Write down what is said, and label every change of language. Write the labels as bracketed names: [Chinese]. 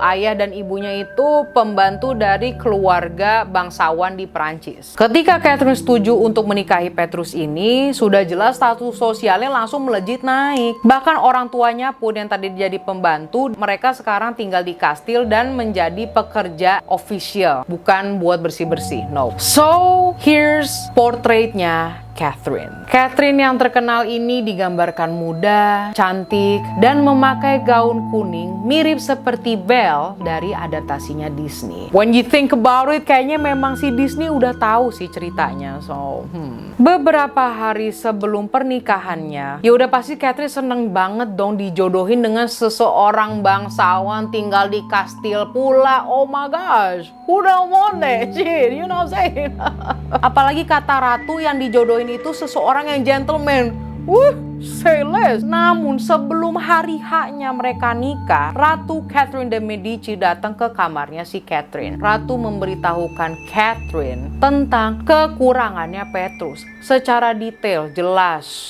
[Indonesian] Ayah dan ibunya itu pembantu dari keluarga bangsawan di Prancis. Ketika Catherine setuju untuk menikahi Petrus ini, sudah jelas status sosialnya langsung melejit naik. Bahkan orang tuanya pun yang tadi jadi pembantu, mereka sekarang tinggal di kastil dan menjadi pekerja official, bukan buat bersih-bersih. [English] No. So, here's portraitnya Catherine. [Indonesian] Catherine yang terkenal ini digambarkan muda, cantik, dan memakai gaun kuning mirip seperti Belle dari adaptasinya Disney. [English] When you think about it, [Indonesian] kayaknya memang si Disney udah tahu sih ceritanya. So, beberapa hari sebelum pernikahannya, ya udah pasti Catherine seneng banget dong dijodohin dengan seseorang bangsawan tinggal di kastil pula. [English] Oh my gosh, who don't want that shit? You know what I'm saying? [Indonesian] Apalagi kata Ratu yang dijodohin itu seseorang yang gentleman. [English] Say less. [Indonesian] Namun sebelum hari haknya mereka nikah, Ratu Catherine de Medici datang ke kamarnya si Catherine. Ratu memberitahukan Catherine tentang kekurangannya Petrus secara detail, jelas.